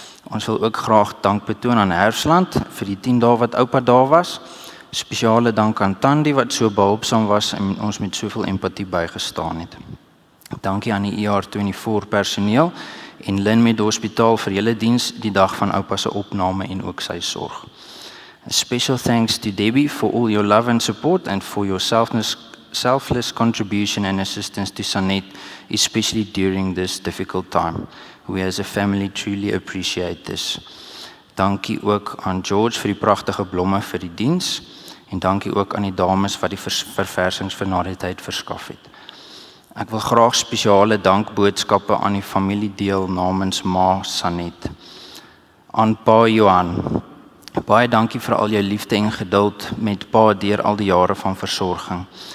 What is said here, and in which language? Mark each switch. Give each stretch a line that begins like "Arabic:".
Afrikaans: Ons wil ook graag dank betoon aan Herfsland vir die 10 dae wat oupa daar was. Spesiale dank aan Tandi wat so behulpsaam was en ons met soveel empatie bygestaan het. Dankie aan die ER24 personeel en Linmed Hospitaal vir julle diens die dag van oupa se opname en ook sy sorg.
English: A special thanks to Debbie for all your love and support and for your selfless contribution and assistance to Sanet, especially during this difficult time. We as a family truly appreciate this.
Afrikaans: Dankie ook aan George vir die pragtige blomme vir die diens en dankie ook aan die dames wat die verversings vir na die tyd verskaf het. Ek wil graag spesiale dankboodskappe aan die familie deel namens ma Sanet. Aan pa Johan, baie dankie vir al jou liefde en geduld met pa deur al die jare van versorging.